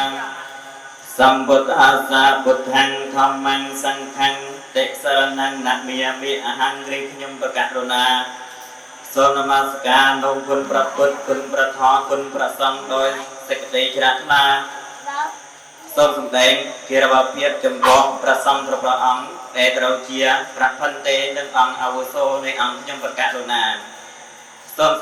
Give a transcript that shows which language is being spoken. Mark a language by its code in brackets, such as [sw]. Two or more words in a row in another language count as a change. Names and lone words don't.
[pi] sambuddhassa buddhang dhammang sanghang te saranang namiyami ahang ri [km] ខ្ញុំប្រកាសរណាសូមនមស្ការលោកគុណព្រះពុទ្ធគុណព្រះធម៌គុណព្រះសង្ឃដោយ សេចក្តីជ្រះថ្លាសូមសម្ដែងគិរវភាពចំពោះព្រះសង្ឃព្រះអង្គដែលត្រូវជាព្រះផន្ទេនិងអង្គអាវុសោនៃអង្គខ្ញុំប្រកាសរណាសូម